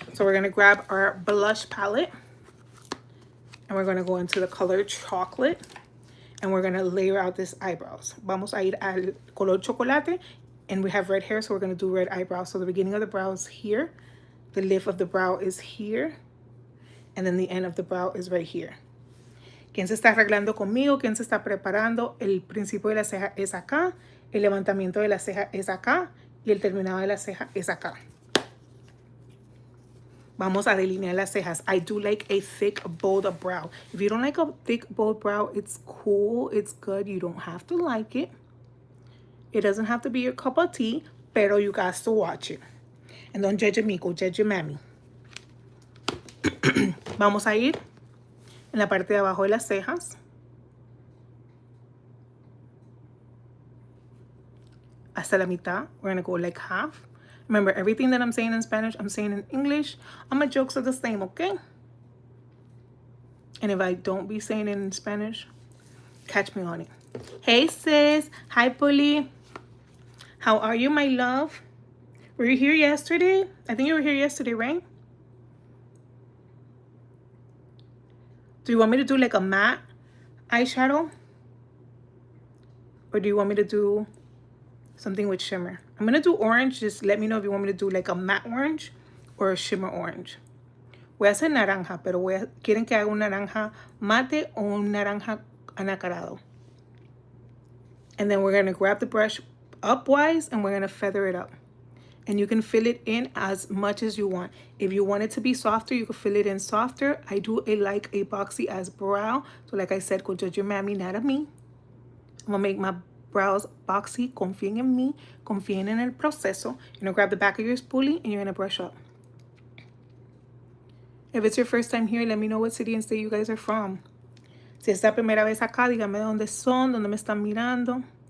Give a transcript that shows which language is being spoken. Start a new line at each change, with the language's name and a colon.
English: So we're going to grab our blush palette. And we're going to go into the color chocolate. And we're going to layer out this eyebrows.
Spanish: Vamos a ir al color chocolate.
English: And we have red hair, so we're going to do red eyebrows. So the beginning of the brow is here. The lift of the brow is here. And then the end of the brow is right here.
Spanish: ¿Quién se está arreglando conmigo? ¿Quién se está preparando? El principio de la ceja es acá. El levantamiento de la ceja es acá. Y el terminado de la ceja es acá. Vamos a delinear las cejas.
English: I do like a thick, bold brow. If you don't like a thick, bold brow, it's cool. It's good. You don't have to like it. It doesn't have to be your cup of tea, pero you guys to watch it. And don't judge me, go judge your mammy.
Spanish: Vamos a ir en la parte de abajo de las cejas. Hasta la mitad.
English: We're going to go like half. Remember, everything that I'm saying in Spanish, I'm saying in English. All my jokes are the same, okay? And if I don't be saying it in Spanish, catch me on it. Hey, sis. Hi, Puli. How are you, my love? Were you here yesterday? I think you were here yesterday, right? Do you want me to do like a matte eyeshadow? Or do you want me to do something with shimmer? I'm going to do orange. Just let me know if you want me to do like a matte orange or a shimmer orange.
Spanish: Voy a hacer naranja, pero quieren que haga un naranja mate o un naranja anacarado.
English: And then we're going to grab the brush upwise and we're going to feather it up. And you can fill it in as much as you want. If you want it to be softer, you can fill it in softer. I do like a boxy as brow. So like I said, go judge your mammy, not a me. I'm going to make my brows boxy.
Spanish: Confíen en mí. Confíen en el proceso.
English: You're going to grab the back of your spoolie and you're going to brush up. If it's your first time here, let me know what city and state you guys are from.
Spanish: Si es la primera vez acá, díganme dónde son, dónde me están mirando.